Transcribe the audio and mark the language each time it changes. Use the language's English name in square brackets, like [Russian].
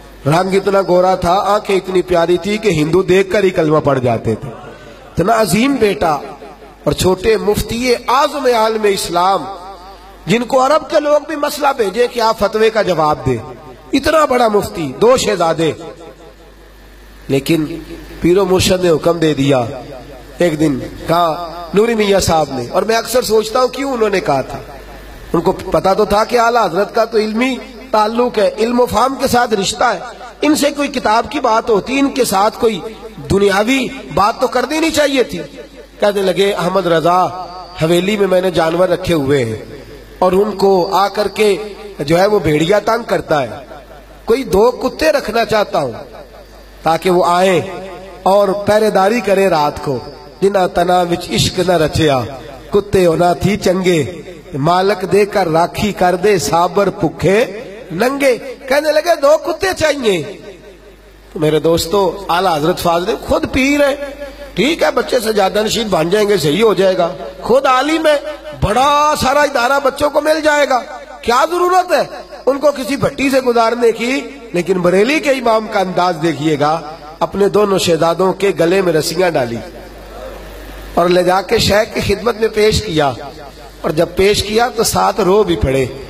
[Urdu] رنگ اتنا گورا تھا, آنکھیں اتنی پیاری تھی کہ ہندو دیکھ کر ہی کلمہ پڑھ جاتے تھے. اتنا عظیم بیٹا اور چھوٹے مفتی اعظم عالم اسلام جن کو عرب کے لوگ بھی مسئلہ بھیجے کہ آپ فتوے کا جواب دے. اتنا بڑا مفتی, 2 شہزادے. لیکن پیر و مرشد نے حکم دے دیا. ایک دن کہا نوری میاں صاحب نے, اور میں اکثر سوچتا ہوں کیوں انہوں نے کہا تھا. ان کو پتا تو تھا کہ اعلیٰ حضرت کا تو علمی تعلق ہے, علم و فہم کے ساتھ رشتہ ہے, ان سے کوئی کتاب کی بات ہوتی, ان کے ساتھ کوئی دنیاوی بات تو کر دینی چاہیے تھی. کہنے لگے احمد رضا حویلی میں میں نے جانور رکھے ہوئے ہیں اور ان کو آ کر کے جو ہے وہ بھیڑیا تنگ کرتا ہے, کوئی 2 کتے رکھنا چاہتا ہوں تاکہ وہ آئیں اور پہرے داری کرے رات کو. [Punjabi] جنا تنا وچ عشق نہ رچیا کتے ہونا تھی چنگے, مالک دے کر راکھی کر دے صابر پکھے ننگے. [Urdu] کہنے لگے 2 کتے چاہیے. تو میرے دوستو اعلیٰ حضرت فاضل خود پیر ہے, ٹھیک ہے بچے سے زیادہ نشین بن جائیں گے, صحیح ہو جائے گا. خود عالم ہے, بڑا سارا ادارہ بچوں کو مل جائے گا, کیا ضرورت ہے ان کو کسی بھٹی سے گزارنے کی. لیکن بریلی کے امام کا انداز دیکھیے گا, اپنے دونوں شہزادوں کے گلے میں رسیاں ڈالی اور لے جا کے شیخ کی خدمت میں پیش کیا, اور جب پیش کیا تو 7 رو بھی پڑے.